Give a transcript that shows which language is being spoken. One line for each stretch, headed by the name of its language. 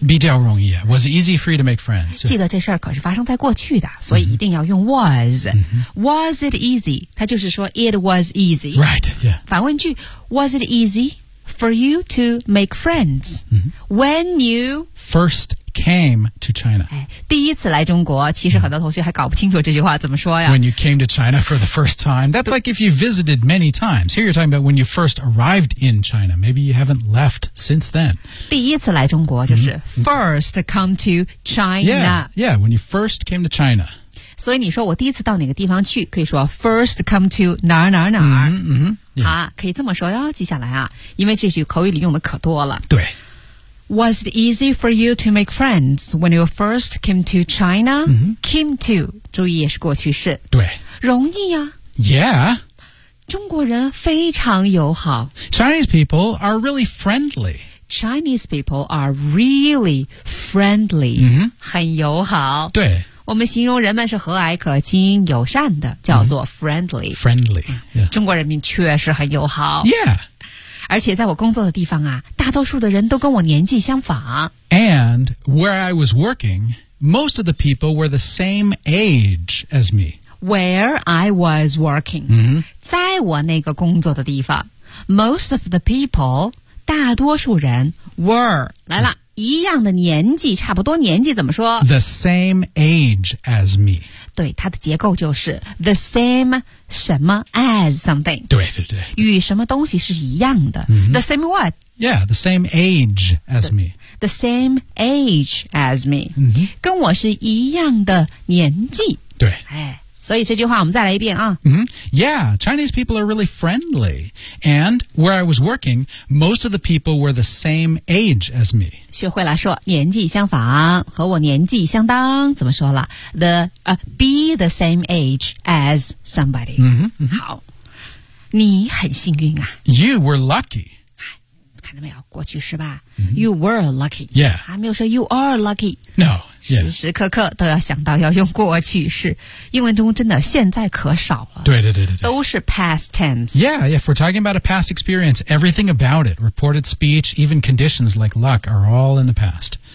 Chinese: 比较容易、
English: Was it easy for you to make friends?
Chinese: 记得这事儿可是发生在过去的所以一定要用 was.、
English: Was it easy?
Chinese: 它就是说
English: it was easy. Right, yeah.
Chinese: 反问句
English: was it easy for you to make friends?、When you first came to China.、
Chinese: 第一次来中国其实很多同学还搞不清楚这句话怎么说呀。
English: When you came to China for the first time. That's like if you visited many times. Here you're talking about when you first arrived in China. Maybe you haven't left since then.
Chinese: 第一次来中国就是
English: first come to China. Yeah, when you first came to China.
Chinese: 所以你说我第一次到哪个地方去，可以说
English: first come to
Chinese: 哪儿哪儿哪儿。嗯嗯，好、
English: yeah.
Chinese: 啊，可以这么说哟、哦。接下来啊，因为这句口语里用的可多了。对。
English: Was it easy for you to make friends when you first came to China?、 Mm-hmm. Came to,
Chinese: 注意也是过去式。对。容易啊。
English: Yeah.
Chinese: 中国人非常友好。
English: Chinese people are really friendly. Chinese people are really friendly.、 Mm-hmm.
Chinese: 很友好。对。我们形容人们是和蔼可亲、友善的，叫做 friendly.、
English: Mm-hmm. Friendly.、Yeah.
Chinese: 中国人民确实很友好。
English: Yeah.
Chinese: 而且在我工作的地方啊，大多数的人都跟我年纪相仿。
English: And where I was working, most of the people were the same age as me. Where I was working,、 mm-hmm.
Chinese: 在我那个工作的地方 ,
English: most of the people,
Chinese: 大多数人 were, 来了、mm-hmm. 一样的年纪，差不多年纪怎么说
English: ?The same age as me.
Chinese: 对，它的结构就是 the same什么
English: as something
Chinese: 对对对与什么东西是一样的、
English: mm-hmm. the same what yeah the same age as me the same age as me、 mm-hmm.
Chinese: 跟我是一样的年纪对、哎、所以这句话我们再来一遍啊、
English: mm-hmm. yeah Chinese people are really friendly and where I was working most of the people were the same age as me 学会了说年纪相仿和我年纪相当怎么说了 the、beThe same age as somebody. Mm-hmm, mm-hmm.
Chinese: 好，你很幸运啊。
English: You were lucky.
Chinese: 看到没有，过去是吧、
English: mm-hmm. ？You were lucky. Yeah.
Chinese: 还没有说
English: you are lucky. No.
Chinese: 时时刻刻都要想到要用过去式，英文中真的现在可少了。对对对对，都是
English: past tense. Yeah, yeah. If we're talking about a past experience, everything about it, reported speech, even conditions like luck, are all in the past.